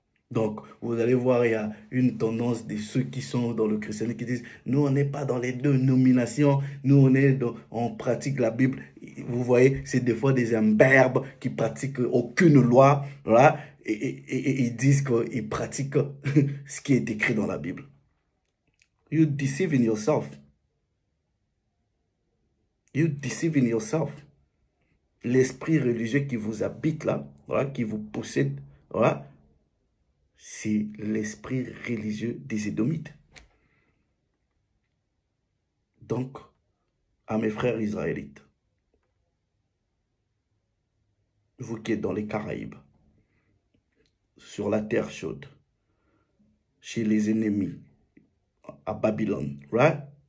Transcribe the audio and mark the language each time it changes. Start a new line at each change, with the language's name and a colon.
French: Donc, vous allez voir, il y a une tendance de ceux qui sont dans le christianisme qui disent « Nous, on n'est pas dans les dénominations, nous, on pratique la Bible. » Vous voyez, c'est des fois des imberbes qui pratiquent aucune loi, voilà, et ils disent qu'ils pratiquent ce qui est écrit dans la Bible.
English: You deceiving yourself. You deceiving yourself.
French: L'esprit religieux qui vous habite là, voilà, qui vous possède, voilà, c'est l'esprit religieux des Édomites. Donc, à mes frères israélites, vous qui êtes dans les Caraïbes, sur la terre chaude, chez les ennemis, à Babylone, right?